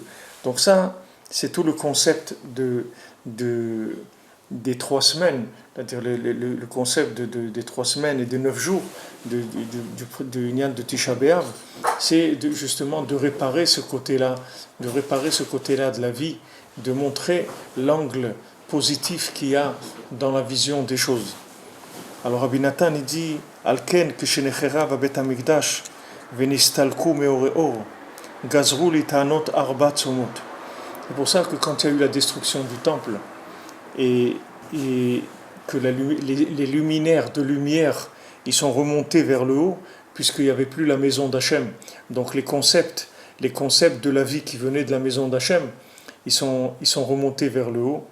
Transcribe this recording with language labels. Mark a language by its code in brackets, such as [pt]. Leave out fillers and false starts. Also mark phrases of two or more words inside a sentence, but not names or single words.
[fr] Donc ça, c'est tout le concept des 3 semaines, c'est-à-dire le concept des 3 semaines et des 9 jours du Inyan de Tisha B'Av, c'est justement de réparer ce côté-là, de la vie, de montrer l'angle positif qu'il y a dans la vision des choses. Alors Rabbi Nathan il dit [he] לכן כשנחרב בית המקדש ונסתלקו המאורות גזרו לי תעניות ארבע צומות. [fr] C'est pour ça que quand il y a eu la destruction du temple et que les luminaires de lumière ils sont remontés vers le haut puisqu'il n'y avait plus la maison d'Hachem, donc les concepts de la vie qui venaient de la maison d'Hachem ils sont remontés vers le haut.